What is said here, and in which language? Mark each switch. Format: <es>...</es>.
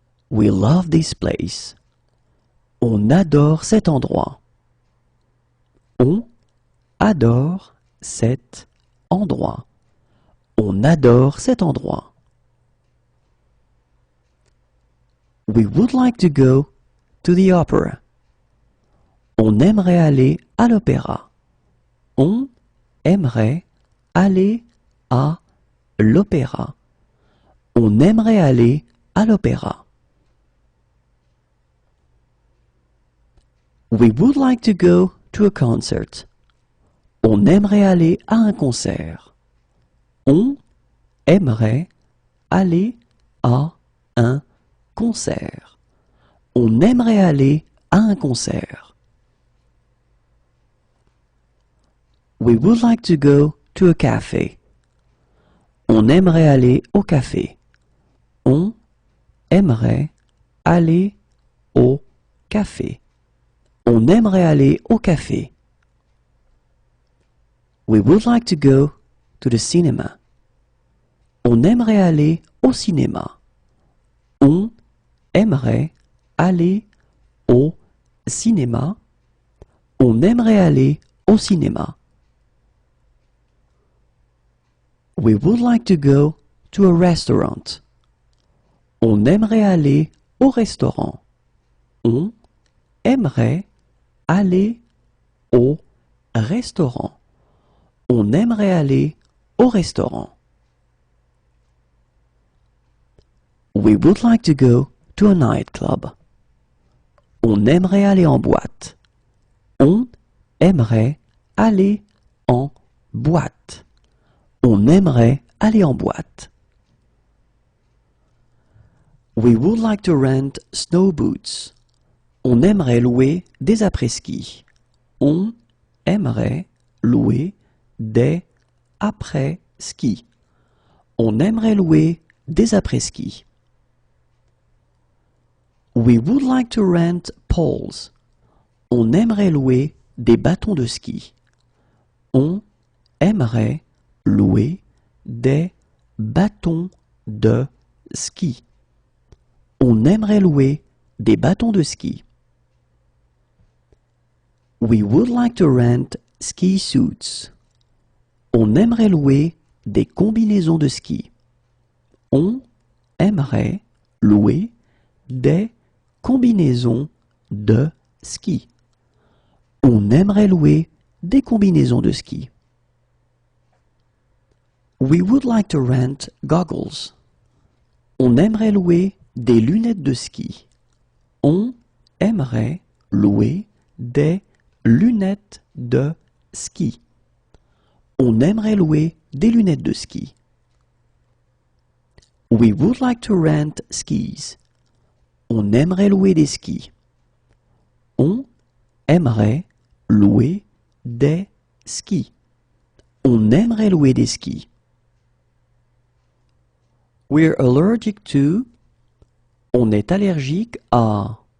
<en>We love this place.</en> <fr>On adore cet endroit. On adore cet endroit. On adore cet endroit.</fr> <en>We would like to go to the opera.</en> <fr>On aimerait aller à l'opéra. On aimerait aller à l'opéra. On aimerait aller à l'opéra.</fr> <en>We would like to go to a concert.</en> <fr>On aimerait aller à un concert. On aimerait aller à un concert. On aimerait aller à un concert.</fr> <en>We would like to go to a cafe.</en> <fr>On aimerait aller au café. On aimerait aller au café. On aimerait aller au café.</fr> <en>We would like to go to the cinema.</en> <fr>On aimerait aller au cinéma. On aimerait aller au cinéma. On aimerait aller au cinéma.</fr> <en>We would like to go to a restaurant.</en> <fr>On aimerait aller au restaurant. On aimerait aller au restaurant. On aimerait aller au restaurant.</fr> <en>We would like to go to a nightclub.</en> <fr>On aimerait aller en boîte. On aimerait aller en boîte. On aimerait aller en boîte.</fr> <en>We would like to rent snow boots.</en> <fr>On aimerait louer des après-ski. On aimerait louer des après-ski. On aimerait louer des après-ski.</fr> <en>We would like to rent poles.</en> <fr>On aimerait louer des bâtons de ski. On aimerait louer des bâtons de ski. On aimerait louer des bâtons de ski.</fr> <en>We would like to rent ski suits.</en> <fr>On aimerait louer des combinaisons de ski. On aimerait louer des combinaisons de ski. On aimerait louer des combinaisons de ski.</fr> <en>We would like to rent goggles.</en> <fr>On aimerait louer des lunettes de ski. On aimerait louer des lunettes de ski. On aimerait louer des lunettes de ski.</fr> <en>We would like to rent skis.</en> <fr>On aimerait louer des skis. On aimerait louer des skis. On aimerait louer des skis.</fr> <en>We're allergic to.</en> <fr>On est allergique à.</fr>